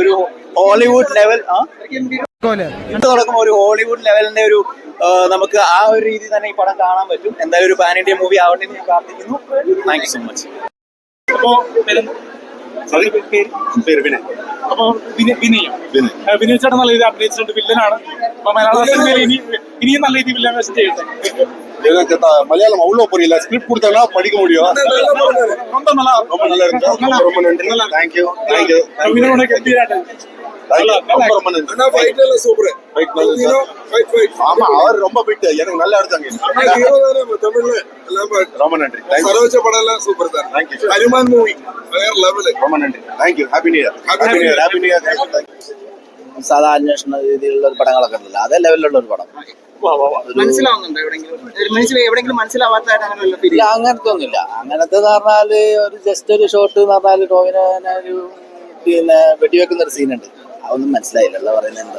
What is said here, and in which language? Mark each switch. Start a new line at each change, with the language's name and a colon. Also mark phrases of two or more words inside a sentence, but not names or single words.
Malayalam: ഒരു ഹോളിവുഡ് ലെവൽ തുടക്കം ഒരു ഹോളിവുഡ് ലെവലിന്റെ ഒരു നമുക്ക് ആ ഒരു രീതി തന്നെ ഈ പടം കാണാൻ പറ്റും. എന്തായാലും ഒരു
English: pan India movie
Malayalam: ആവട്ടെ എന്ന് ഞാൻ പ്രാർത്ഥിക്കുന്നു.
English: thank you so much.
Malayalam: അപ്പോ പേര് വിനയ്. അപ്പൊ വിനയ് ചേട്ടൻ നല്ല രീതിയിൽ അഭിനയിച്ചിട്ടുണ്ട്. വില്ലനാണ്. അപ്പൊ മലയാള സിനിമയിൽ ഇനിയും നല്ല രീതിയിൽ വില്ലൻ വേഷം ചെയ്യട്ടെ.
Tamil: மலையாளம் அவ்வளோ புரியல, ஸ்கிரிப்ட் கொடுத்தாங்கன்னா படிக்க முடியும். ரொம்ப நல்லா ரொம்ப நன்றி.
English: thank you thank you.
Tamil: ஆமா, அவர் ரொம்ப ஃபிட், எனக்கு நல்லா எடுத்தாங்க. ரொம்ப நன்றி. சரோஜ படம் எல்லாம் சூப்பர் தான். தேங்க்யூ. ஹரிமான் மூவி வேற லெவல். ரொம்ப நன்றி. தேங்க்யூ.
English: happy new year. happy new year.
Malayalam: സാധാ അന്വേഷണ രീതിയിലുള്ള ഒരു പടങ്ങളൊക്കെ ഉണ്ടല്ലോ, അതേ ലെവലിലുള്ള ഒരു പടം. മനസ്സിലാവുന്നുണ്ടോ എവിടെയെങ്കിലും മനസ്സിലാവാത്തതായിട്ട് അങ്ങനെയുള്ള ഇല്ല, അങ്ങനത്തെ ഒന്നുമില്ല. അങ്ങനത്തെ പറഞ്ഞാല് ഒരു ജസ്റ്റ് ഒരു ഷോട്ട് എന്ന് പറഞ്ഞാല് ടോവിനെ ഒരു പിന്നെ വെടിവെക്കുന്ന ഒരു സീനുണ്ട്, അതൊന്നും മനസ്സിലായില്ല പറയുന്നത് എന്താ.